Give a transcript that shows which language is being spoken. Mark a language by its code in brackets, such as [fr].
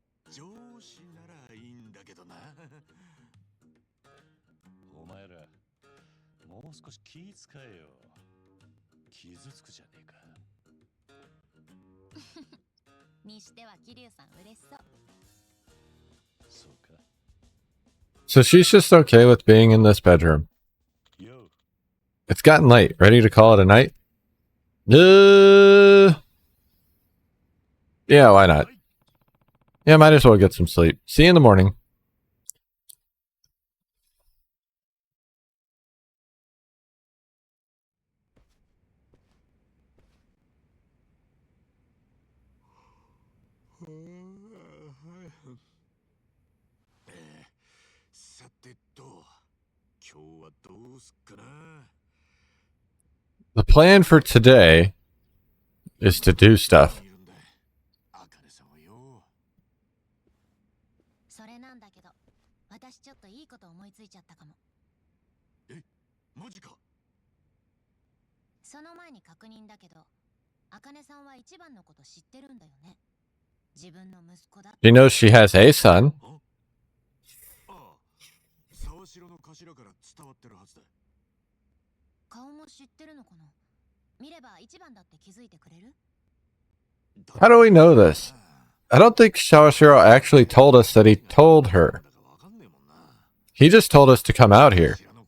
[ja] 上司ならいいんだけどな。お前ら、もう少し気使えよ。傷つくじゃねえか。にしては桐生さん嬉しそう。そうか。 [en] So she's just okay with being in this bedroom. Yo. It's gotten late. Ready to call it a night? Yeah, why not? Yeah, might as well get some sleep. See you in the morning. [ja] Eh, さてと、今日はどうすっかな。 [en] The plan for today is to do stuff. [ja] いるんだ。茜さんはよ。それなんだけど、私ちょっといいこと思いついちゃったかも。マジか。その前に確認だけど、茜さんは一番のこと知ってるんだよね。自分の息子だ。 [en] She knows she has a son. [ja] ああ、沢城の頭から伝わってるはずだ。顔も知ってるのかな。見れば一番だって気づいてくれる？ [en] How do we know this? I don't think Shawashiro actually told us that he told her. He just told us to come out here.